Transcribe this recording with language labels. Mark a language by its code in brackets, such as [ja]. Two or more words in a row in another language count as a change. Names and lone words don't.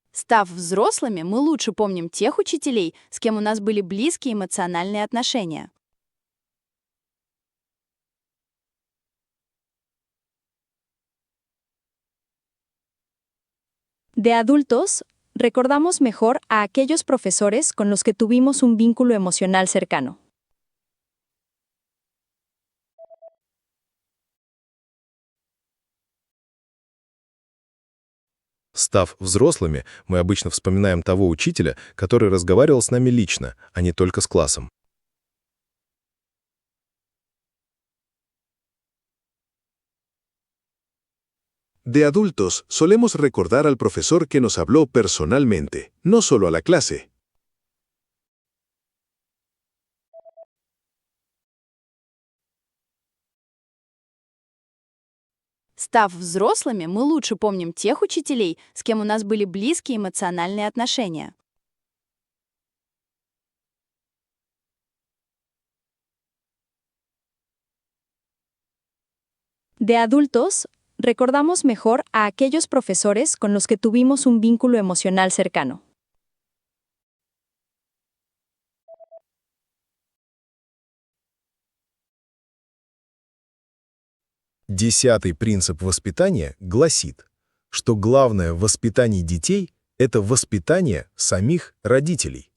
[ru] Став взрослыми, мы лучше помним тех учителей, с кем у нас были близкие эмоциональные отношения. [es] De adultos, recordamos mejor a aquellos profesores con los que tuvimos un vínculo emocional cercano. [ru] Став взрослыми, мы обычно вспоминаем того учителя, который разговаривал с нами лично, а не только с классом. [es] De adultos, solemos recordar al profesor que nos habló personalmente, no solo a la clase. [ru] Став взрослыми, мы лучше помним тех учителей, с кем у нас были близкие эмоциональные отношения. [es] De adultos, recordamos mejor a aquellos profesores con los que tuvimos un vínculo emocional cercano. [ru] Десятый принцип воспитания гласит, что главное в воспитании детей– это воспитание самих родителей.